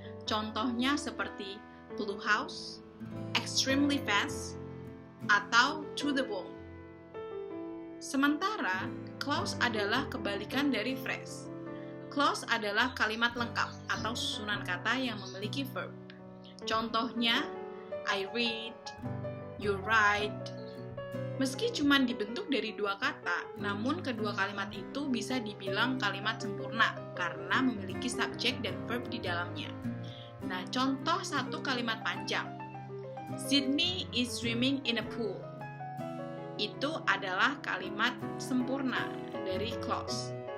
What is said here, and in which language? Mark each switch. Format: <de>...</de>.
<id>Contohnya seperti</id> <en>blue house, extremely fast,</en> <id>atau</id> <en>to the bone.</en> <id>Sementara, clause adalah kebalikan dari phrase. Clause adalah kalimat lengkap atau susunan kata yang memiliki verb. Contohnya,</id> <en>I read, you write.</en> <id>Meski cuma dibentuk dari 2 kata, namun kedua kalimat itu bisa dibilang kalimat sempurna karena memiliki subjek dan verb di dalamnya. Nah, contoh satu kalimat panjang.</id> <en>Sydney is swimming in a pool.</en> <id>Itu adalah kalimat sempurna dari clause.</id>